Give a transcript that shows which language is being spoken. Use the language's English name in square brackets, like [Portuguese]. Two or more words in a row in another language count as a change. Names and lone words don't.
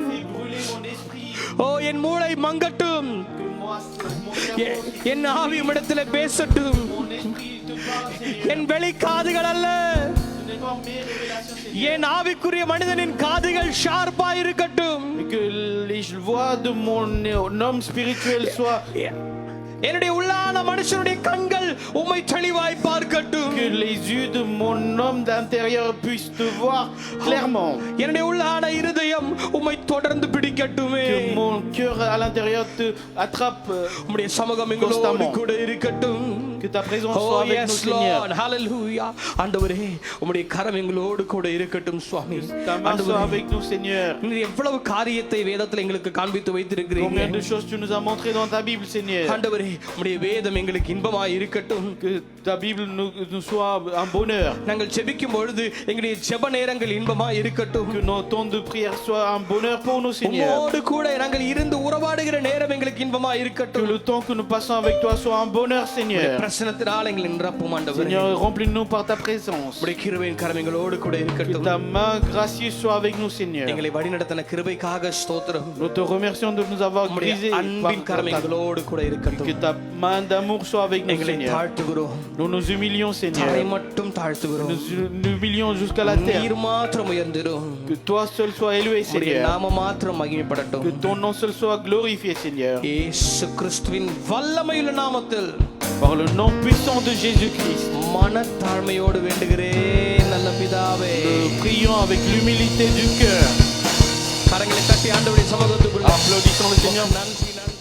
[Tamil] ஓ என் மூளை மங்கட்டும், என் ஆவி இடத்துல பேசட்டும். என் வெளி காதுகள் அல்ல, என் ஆவிக்குரிய மனிதனின் காதுகள் ஷார்ப்பா இருக்கட்டும். [French] Que les voix de mon homme spirituel soient [Tamil] என்னுடைய உள்ளான மனுஷனுடைய கண்கள் உம்மை தெளிவாய் பார்க்கட்டும். [French] que les yeux de mon homme d'intérieur puissent te voir clairement. [Tamil] என்னுடைய உள்ளான இருதயம் உம்மை தொடர்ந்து பிடிக்கட்டுமே. [French] Que mon cœur à l'intérieur te attrape [Tamil] உம்முடைய சமூகம் எங்களோடு கூட இருக்கட்டும். [French] Que ta présence soit avec nous, Seigneur. Hallelujah. [Tamil] ஆண்டவரே, உம்முடைய கரம் எங்களோடு கூட இருக்கட்டும் சுவாமி. [French] Ta main soit avec nous, Seigneur. [Tamil] நீர் எவ்வளவு காரியத்தை வேதத்தில் எங்களுக்கு காண்பித்து வைத்திருக்கிறீங்க. [French] Combien de choses tu nous as montré dans ta Bible, Seigneur. [Tamil] ஆண்டவரே, உம்முடைய வேதம் எங்களுக்கு இன்பமாய் இருக்கட்டும். [French] Que ta Bible nous soit un bonheur. [Tamil] நாங்கள் ஜெபிக்கும் பொழுது எங்களுடைய ஜெப நேரங்கள் இன்பமாய் இருக்கட்டும். [French] Que nos temps de prière soient un bonheur pour nous, Seigneur. [Tamil] உம்மோடு கூட நாங்கள் இருந்து உறவாடுகிற நேரம் எங்களுக்கு இன்பமாய் [French] Que [Tamil] இருக்கட்டும். [French] le temps que nous passons avec toi soit un bonheur, Seigneur. [Tamil] பிரசன்னத்தினால் எங்களை நிரப்பும் ஆண்டவரே. [French] Seigneur, remplis-nous par ta présence. [Tamil] உம்முடைய கிருபையின் கரம் எங்களோடு கூட [French] Que [Tamil] இருக்கட்டும். [French] ta main gracieuse soit avec nous, Seigneur. [Tamil] எங்களை வழிநடத்தின கிருபைக்காக ஸ்தோத்திரம். [French] Nous te remercions de nous avoir [Tamil] உம்முடைய [French] grisés. [Tamil] அன்பின் கரம் எங்களோடு கூட இருக்கட்டும். [French] Que ta main d'amour soit avec nous, [Tamil] எங்களை [French] Seigneur. [Tamil] தாழ்த்துகிறோம். [French] Nous nous humilions, [Tamil] தரை [French] Seigneur. [Tamil] மட்டும் தாழ்த்துகிறோம். [French] Nous nous humilions jusqu'à la terre. [Tamil] நீர் மாத்திரம் உயர்ந்திரும். [French] Que toi seul sois élevé, [Tamil] உம்முடைய [French] Seigneur. [Tamil] நாம மாத்திரம் மகிமைப்படட்டும். [French] Que ton nom seul soit glorifié, Seigneur. [Tamil] இயேசு கிறிஸ்துவின் வல்லமையுள்ள நாமத்தில் [French] Par le nom puissant de Jésus-Christ. [Tamil] மனத்தாழ்மையோடு வேண்டுகிறேன் நல்ல பிதாவே. [French] Nous prions avec l'humilité du cœur. [Tamil] கரங்களை தட்டி ஆண்டவருடைய சமூகத்துக்குள்ள [French] Applaudissons le Seigneur. [Tamil] நன்றி